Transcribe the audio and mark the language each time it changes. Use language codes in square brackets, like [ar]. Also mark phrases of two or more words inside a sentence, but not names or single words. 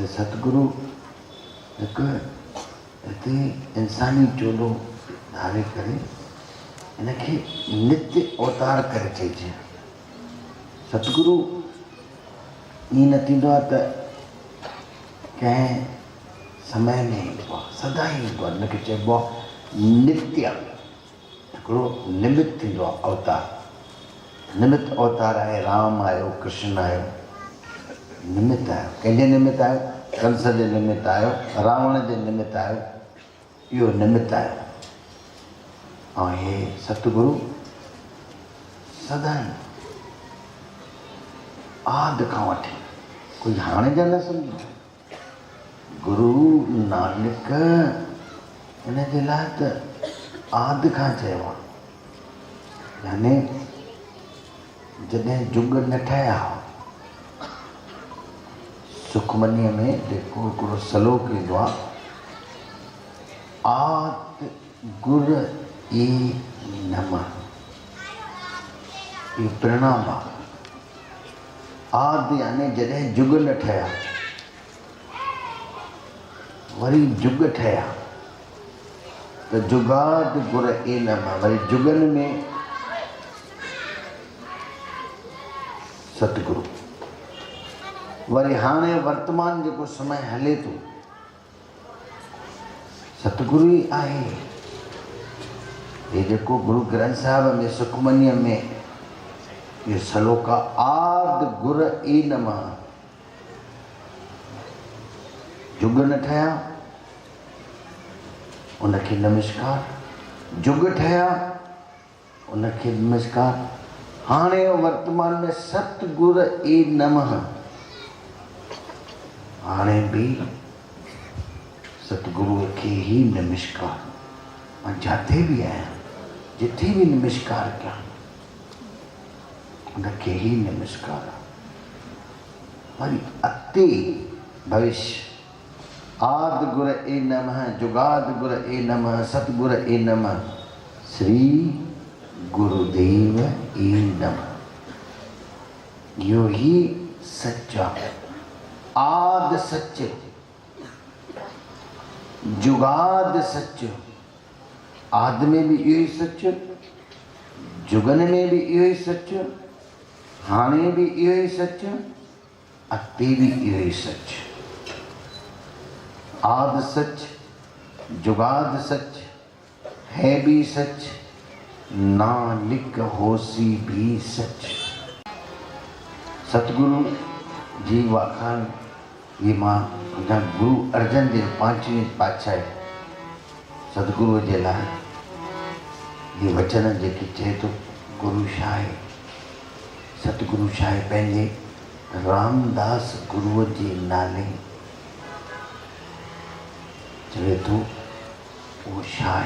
[sd] सतगुरु हिकु हिते इंसानी चोलो धारे करे हिनखे नित्य अवतार करे चइजे। सतगुरु ईअं न थींदो आहे त कंहिं समय में ईंदो आहे, सदा ई ईंदो आहे। हिनखे चइबो आहे नित्य, हिकिड़ो निमित थींदो आहे अवतार। निमित अवतार आहे, राम आयो, कृष्ण आयो, निमित आयो। कंहिंजे निमित आयो? कंस जे निमित आयो, रावण जे निमित आयो, इहो निमित आयो। ऐं हे सतगुरु सदाईं आदि खां वठी, कोई हाणे जा न सम्झो, गुरु नानक हिन जे लाइ त आदि खां चयो आहे। यानी जॾहिं जुग न ठहिया, सुखमनीअ में जेको हिकिड़ो सलोक ईंदो आहे, [pa] ਆਦਿ ਗੁਰ ਏ ਨਮਹ, [sd] इहो प्रणाम आहे। आदि यानी जॾहिं जुग न ठहिया, वरी जुग ठहिया त [pa] ਜੁਗਾਦਿ ਗੁਰ ਏ ਨਮਹ, [sd] वरी जुगनि में सतगुरु। वरी हाणे वर्तमान जेको समय हले थो, सतगुरु ई आहे। ये जेको गुरु ग्रंथ साहिब में सुखमनीअ में ये सलोका [pa] ਆਦਿ ਗੁਰ ਏ ਨਮਹ, [sd] जुग न ठहिया उनखे नमस्कार, जुग ठहिया उनखे नमस्कार। हाणे वर्तमान में [pa] ਸਤਿਗੁਰ ਏ ਨਮਹ, [sd] हाणे भी सतगुरुअ खे ही नमस्कार। मां जिथे भी आहियां, जिथे भी नमस्कार कयां, उनखे ही नमस्कार। वरी अति भविष्य [pa] ਆਦਿ ਗੁਰ ਏ ਨਮਹ, ਜੁਗਾਦਿ ਗੁਰ ਏ ਨਮਹ, ਸਤਿਗੁਰ ਏ ਨਮਹ, ਸ੍ਰੀ ਗੁਰਦੇਵ ਏ ਨਮਹ। [sd] यो ही सच्चा [pa] ਆਦਿ ਸਚੁ, ਜੁਗਾਦਿ ਸਚੁ। [sd] आद में भी इहो ही सच, जुगन में भी इहो ही सच, हाणे भी इहो ही सच, अते भी इहो ही सच। [pa] ਆਦਿ ਸਚੁ, ਜੁਗਾਦਿ ਸਚੁ, ਹੈ ਭੀ ਸਚੁ, ਨਾਨਕ ਹੋਸੀ ਭੀ ਸਚੁ। [sd] सतगुरु जी वाखाण ये मां गुरु अर्जन देव 5वें पातशाही सतगुरु जे लाइ ये वचन जेके चए तो गुरु छा आहे। सतगुरु छा आहे? पंहिंजे रामदास गुरुअ जे नाले चवे तो उहो छा आहे।